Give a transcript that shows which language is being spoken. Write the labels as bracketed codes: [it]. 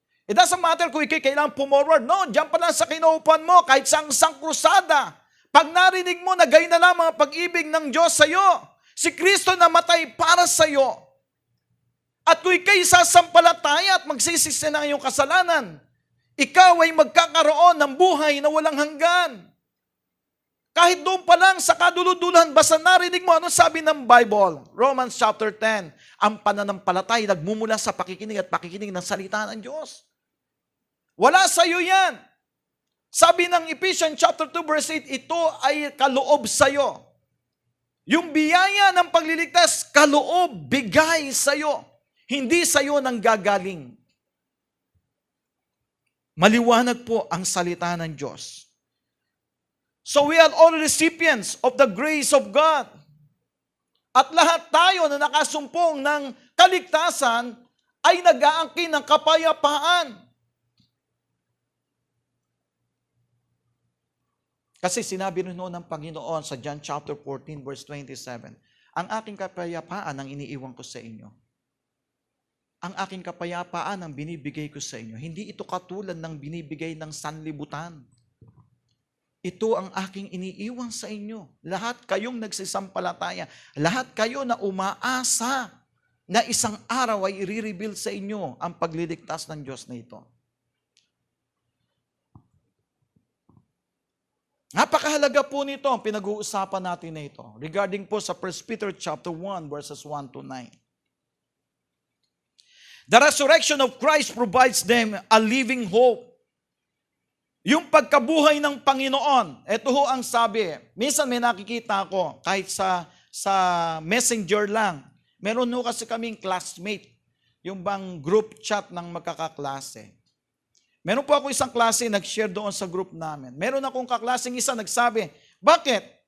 [en] It doesn't matter [tl] kung ikay kailangan pumorward. No, diyan pa lang sa kinauupuan mo, kahit sa isang krusada. Pag narinig mo na gayon na lamang ang pag-ibig ng Diyos sa iyo, si Kristo namatay para sa iyo. At kung ikay sasampalataya at magsisisi ng iyong kasalanan, ikaw ay magkakaroon ng buhay na walang hanggan. Kahit doon pa lang sa kaduluduluhan, basta narinig mo, ano sabi ng Bible? Romans chapter 10, ang pananampalatay nagmumula sa pakikinig at pakikinig ng salita ng Diyos. Wala sa iyo yan. Sabi ng Ephesians chapter 2 verse 8, ito ay kaloob sa iyo. Yung biyaya ng pagliligtas, kaloob, bigay sa iyo. Hindi sa iyo nang gagaling. Maliwanag po ang salita ng Diyos. [en] So we are all recipients of the grace of God. [tl] At lahat tayo na nakasumpong ng kaligtasan ay nag-aangkin ng kapayapaan. Kasi sinabi rin noon ng Panginoon sa John chapter 14 verse 27, ang aking kapayapaan ang iniiwan ko sa inyo. Ang aking kapayapaan ang binibigay ko sa inyo. Hindi ito katulad ng binibigay ng sanlibutan. Ito ang aking iniiwan sa inyo. Lahat kayong nagsisampalataya, lahat kayo na umaasa na isang araw ay i-reveal sa inyo ang pagliligtas ng Diyos na ito. Napakahalaga po nito ang pinag-uusapan natin na ito regarding po sa 1 Peter chapter 1 verses 1 to 9. [en] The resurrection of Christ provides them a living hope. [tl] Yung pagkabuhay ng Panginoon, ito ho ang sabi. Minsan may nakikita ako, kahit sa messenger lang. Meron ho kasi kaming classmate, yung bang group chat ng magkakaklase. Meron po ako isang klase, nag-share doon sa group namin. Meron akong kaklaseng isa nagsabi, bakit?